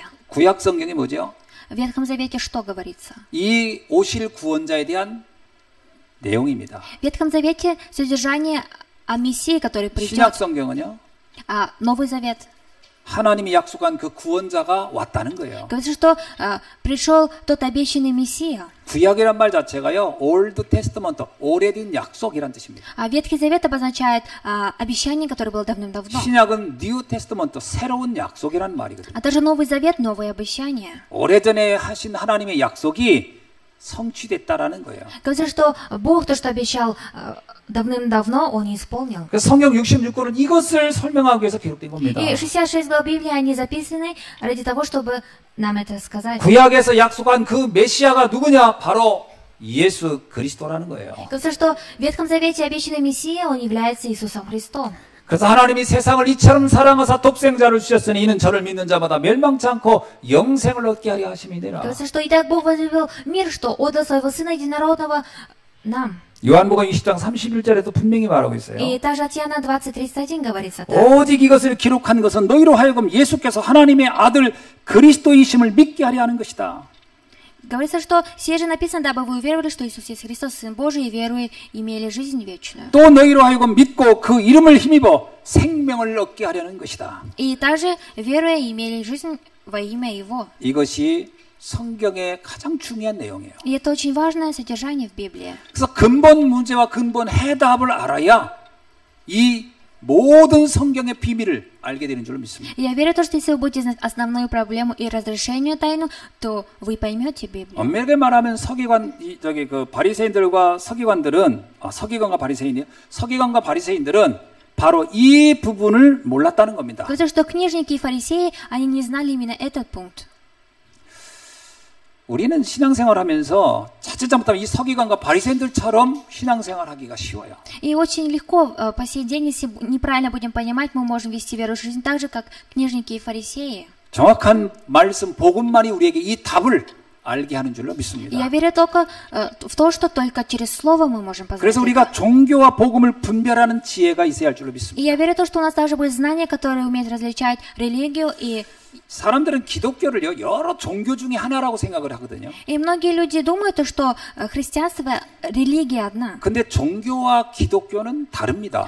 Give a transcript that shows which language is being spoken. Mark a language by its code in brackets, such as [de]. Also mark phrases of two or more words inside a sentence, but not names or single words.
[ko] 구약 성경이 뭐죠? [ru] В Ветхом Завете что говорится? [ko] 이 오실 구원자에 대한 내용입니다. [ru] В Ветхом Завете содержание о Мессии, который [ko] 신약 [ru] придет. [ko] 성경은요? [ru] А Новый Завет [ko] 하나님이 약속한 그 구원자가 왔다는 거예요. [ru] говорится, что пришел тот обещанный Мессия. [ko] 구약이란 말 자체가요, [en] Old Testament, [ko] 오래된 약속이란 뜻입니다. [ru] А Ветхий Завет обозначает обещание, которое было давным-давно. [ko] 신약은 [en] New Testament, [ko] 새로운 약속이란 말이거든요. [ru] А также Новый Завет, новые обещания. [ko] 오래전에 하신 하나님의 약속이 성취됐다라는 거예요. [ru] Говорится, что Бог то, что обещал давным-давно, Он не исполнил. [ko] 그래서 성경 66권은 이것을 설명하기 위해서 기록된 겁니다. [ru] И 66 глав Библии, они записаны ради того, чтобы нам это сказать. [ko] 구약에서 약속한 그 메시아가 누구냐? 바로 예수 그리스도라는 거예요. [ru] Говорится, что в Ветхом Завете обещанный Мессия, Он является Иисусом Христом. [ko] 그래서 하나님이 세상을 이처럼 사랑하사 독생자를 주셨으니 이는 저를 믿는 자마다 멸망치 않고 영생을 얻게 하려 하심이니라. [ru] Говорится, что и так Бог возлюбил мир, что отдал своего Сына Единородного нам. [ko] 요한복음 20장 31절에도 분명히 말하고 있어요. [ru] И также от Иоанна 20:31 говорится так. [ko] 오직 이것을 기록한 것은 너희로 하여금 예수께서 하나님의 아들 그리스도이심을 믿게 하려 하는 것이다. [ru] Говорится, что сие же написано, дабы вы уверовали, что Иисус есть Христос, Сын Божий, и веруя, имели жизнь вечную. [ko] 또 너희로 하여금 믿고 그 이름을 힘입어 생명을 얻게 하려는 것이다. [ru] И также, веруя, имели жизнь во имя Его. [ko] 이것이 성경의 가장 중요한 내용이에요. [ru] И это очень важное содержание в Библии. [ko] 그래서 근본 문제와 근본 해답을 알아야 이 모든 성경의 비밀을 알게 되는 줄 믿습니다. [ru] Я верю в то, что если вы будете знать основную проблему и разрешению тайну, то вы поймете Библию. [ko] 엄밀하게 말하면 그 바리새인들과 서기관들은 서기관과 바리새인들은 바로 이 부분을 몰랐다는 겁니다. [ru] Говорится, что книжники и фарисеи, они не знали именно этот пункт. [ko] 우리는 신앙생활하면서 자칫 잘못하면 이 서기관과 바리새인들처럼 신앙생활하기가 쉬워요. [ru] И очень легко по сей день, если неправильно будем понимать, мы можем вести веру жизнь так же, как книжники и фарисеи. [ko] 정확한 말씀, 복음만이 우리에게 이 답을 알게 하는 줄로 믿습니다. [ru] Я верю только в то, что только через слово мы можем познать. [ko] 그래서 우리가 종교와 복음을 분별하는 지혜가 있어야 할 줄로 믿습니다. [ru] И я верю в то, что у нас должны быть знания, которые умеют различать религию и... [ko] 사람들은 기독교를요 여러 종교 중에 하나라고 생각을 하거든요. [ru] И многие люди думают, что христианство — религия одна. [ko] 근데 종교와 기독교는 다릅니다.